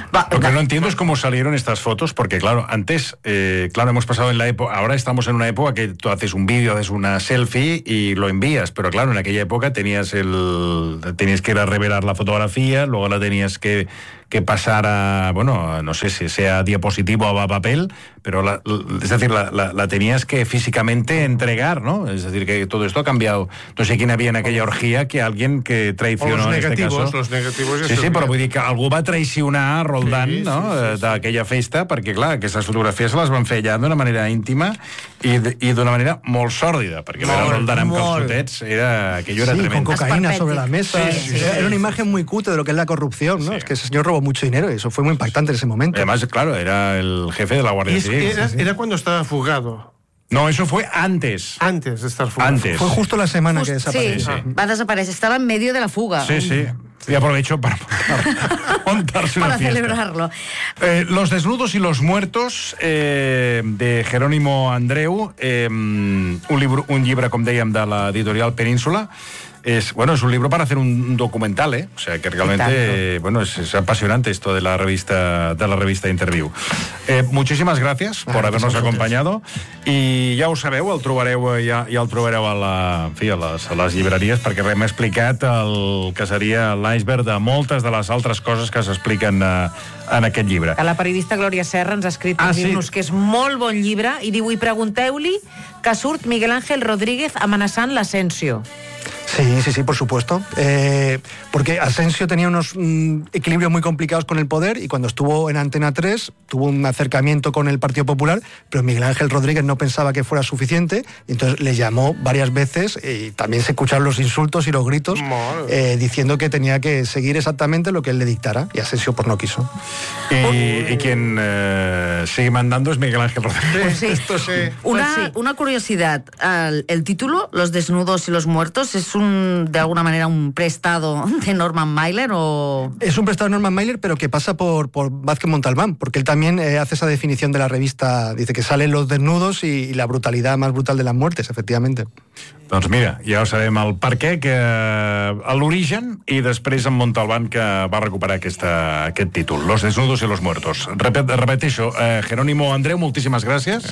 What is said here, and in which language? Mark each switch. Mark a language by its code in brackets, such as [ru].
[es] Lo que no entiendo es cómo salieron estas fotos, porque claro, antes, claro, hemos pasado en la época, ahora estamos en una época que tú haces un vídeo, haces una selfie y lo envías, pero claro, en aquella época tenías que ir a revelar la fotografía, luego la tenías que pasar a, bueno, no sé si sea diapositivo o a papel, pero la tenías que físicamente entregar, ¿no? Es decir, que todo esto ha cambiado. No sé quién había en aquella orgía que alguien que traicionó los en negativos, este caso. Los negativos. Sí, sí, pero voy a decir que [ca] algú va traicionar a Roldán, sí, ¿no? Sí, sí, d'aquella festa, perquè, clar, aquestes fotografies se les van fer allà d'una manera íntima i d'una manera molt sòrdida, perquè veure Roldán amb calçotets era... [es] Aquello sí, era tremendo. Sí, con cocaína sobre la mesa. Sí, sí, sí, sí. Era una imatge muy cutre de lo que es la corrupció, ¿no? Sí. Es que ese señor robó mucho dinero, eso fue muy impactante en ese momento. Además, claro, era el jefe de la Guardia Civil. Era cuando estaba fugado. No, eso fue antes. Antes de estar fugado. Antes. Fue justo la semana que desapareció. Sí, sí. Va a desaparecer. Estaba en medio de la fuga. Sí, sí. Y aprovecho para montarse para una fiesta. Para celebrarlo. [ca] Los desnudos y los muertos, de Jerónimo Andreu, un llibre, com dèiem, de l'editorial Península. [es] Es un libro para hacer un documental, ¿eh? O sea, que realmente, bueno, es apasionante esto de la revista Interview. Muchísimas gracias por habernos acompañado. [ca] I ja ho sabeu, el trobareu a les llibreries, perquè hem explicat el que seria l'iceberg de moltes de les altres coses que s'expliquen en aquest llibre. A la periodista Glòria Serra ens ha escrit que és molt bon llibre i diu, i pregunteu-li que surt Miguel Ángel Rodríguez amenaçant l'Asensio. [es] Sí, por supuesto. Porque Asensio tenía unos equilibrios muy complicados con el poder y cuando estuvo en Antena 3 tuvo un acercamiento con el Partido Popular, pero Miguel Ángel Rodríguez no pensaba que fuera suficiente, y entonces le llamó varias veces y también se escucharon los insultos y los gritos diciendo que tenía que seguir exactamente lo que él le dictara, y Asensio pues no quiso. Y quien sigue mandando es Miguel Ángel Rodríguez. Pues sí. Esto sí. Una curiosidad, el título, Los desnudos y los muertos, es de alguna manera un prestado de Norman Mailer, o... Es un prestado de Norman Mailer, pero que pasa por Vázquez Montalbán, porque él también hace esa definición de la revista, dice que salen los desnudos y la brutalidad más brutal de las muertes, efectivamente. [ca] Doncs mira, ja ho sabem, el perquè, que a l'origen, i després en Montalbán, que va recuperar aquest títol, Los desnudos y los muertos. Repeteixo, Jerónimo Andreu, moltíssimes gràcies.